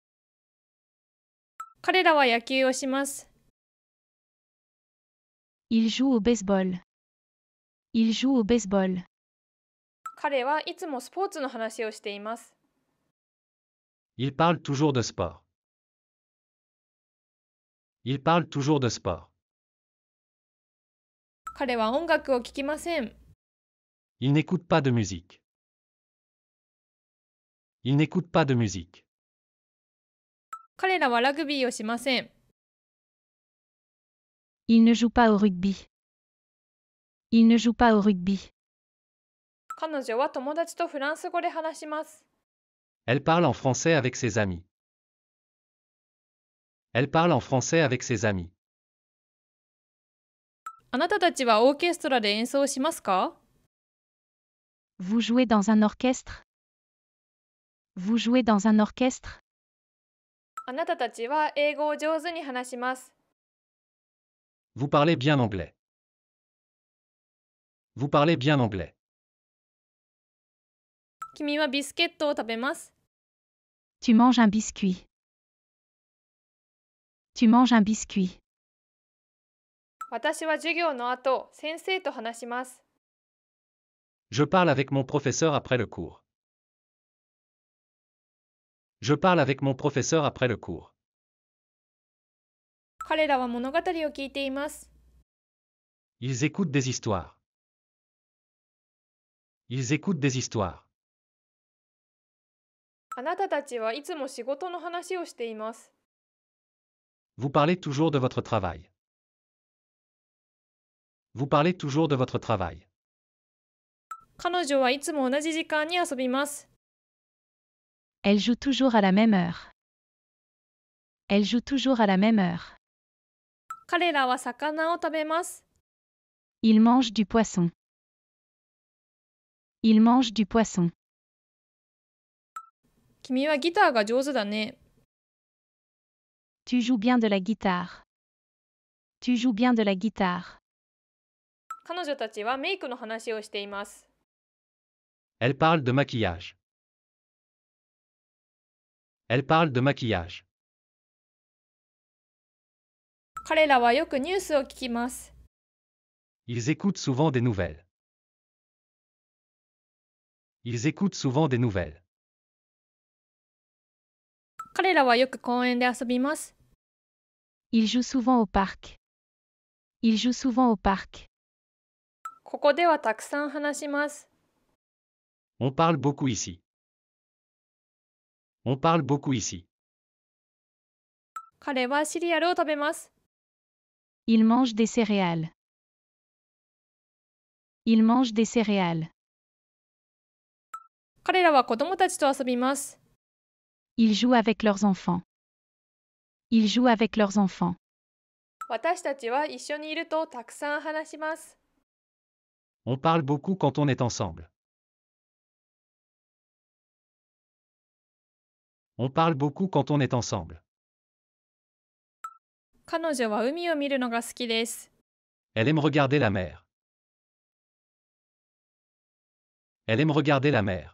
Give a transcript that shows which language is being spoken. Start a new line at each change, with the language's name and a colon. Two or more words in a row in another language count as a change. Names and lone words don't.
Japanese: 彼らは野球をします。
French: Il joue au baseball. Il joue au baseball.
Japanese: 彼はいつもスポーツの話をしています。
French: Il parle toujours de sport. Il parle toujours de sport.
Japanese: 彼は音楽を聴きません。
French: Il n'écoute pas de musique. Il n'écoute pas de musique.
Japanese: 彼らはラグビーをしません。
French: Il ne joue pas au rugby. Il ne joue pas au rugby.
Japanese: 彼女は友達とフランス語で話します。
French: Elle parle en français avec ses amis. Elle parle en français avec ses amis.
Japanese: あなたたちはオーケストラで演奏しますか？
French: Vous jouez dans un orchestre? Vous jouez dans un orchestre?
Japanese: あなたたちは英語を上手に話します。
French: Vous parlez bien anglais. Vous parlez bien anglais.
Japanese: 君はビスケットを食べます。
French: Tu manges un biscuit. Tu manges un biscuit.
Japanese: 私は授業の後、先生と話します。
French: Je parle avec mon professeur après le cours. Je parle avec mon professeur après le cours.
Japanese: 彼らは物語を聞いています。
French: Ils écoutent des histoires. Ils écoutent des histoires.
Japanese: あなたたちはいつも仕事の話をしています。
French: Vous parlez toujours de votre travail. Vous parlez toujours de votre travail.
Japanese: 彼女はいつも同じ時間に遊びます。
French: Elle joue toujours à la même heure. Elle joue toujours à la même heure.
Japanese: 彼らは魚を食べます。
French: Il mange du poisson. Il mange du poisson.
Japanese: 君はギターが上手だね。
French: Tu joues bien de la guitare. Tu joues bien de la guitare.
Japanese: 彼女たちはメイクの話をしています。
French: Elle parle de maquillage. Elle parle de maquillage.
Japanese: 彼らはよくニュースを聞きます。
French: Ils écoutent souvent des nouvelles. Ils écoutent souvent des nouvelles.
Japanese: 彼らはよく公園で遊びます。
French: Il joue souvent au parc. Il joue souvent au parc.
Japanese: ここではたくさん話します。
French: On parle beaucoup ici. On parle beaucoup ici.
Japanese: 彼はシリアルを食べます。
French: Il mange des céréales. Il mange des céréales.
Japanese: 彼らは子供たちと遊びます。
French: Ils jouent avec leurs enfants. Ils jouent avec leurs enfants.
Japanese: 私たちは一緒にいるとたくさん話します。
French: On parle beaucoup quand on est ensemble. On parle beaucoup quand on est ensemble.
Japanese: 彼女は海を見るのが好きです。
French: Elle aime regarder la mer. Elle aime regarder la mer.